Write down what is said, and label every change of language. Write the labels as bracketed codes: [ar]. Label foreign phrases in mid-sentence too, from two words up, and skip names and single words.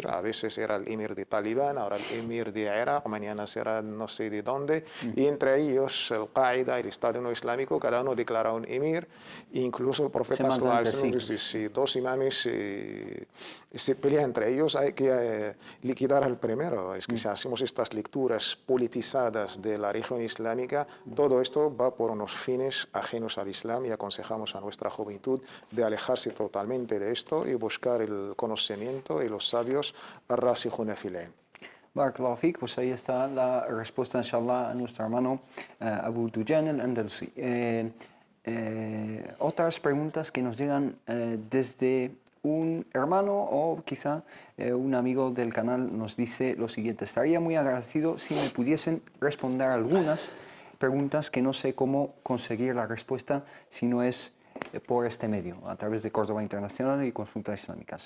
[es] A veces era el emir de Talibán, ahora el emir de Irak, mañana será no sé de dónde, y entre ellos el Qaeda, el Estado no islámico, cada uno declara un emir, e incluso el profeta si dos imames se pelean entre ellos, hay que liquidar al primero. Es que si hacemos estas lecturas politizadas de la religión islámica, todo esto va por unos fines ajenos al Islam, y aconsejamos a nuestra juventud de alejarse totalmente de esto y buscar el conocimiento y los sabios [ar] الراسخون في العلم. بارك الله فيك, [es] pues ahí está la respuesta, inshallah, a nuestro hermano Abu Dujan al-Andalusi. Otras preguntas que nos llegan desde un hermano o quizá un amigo del canal nos dice lo siguiente: estaría muy agradecido si me pudiesen responder algunas preguntas que no sé cómo conseguir la respuesta si no es por este medio, a través de Córdoba Internacional y Consultas Islámicas.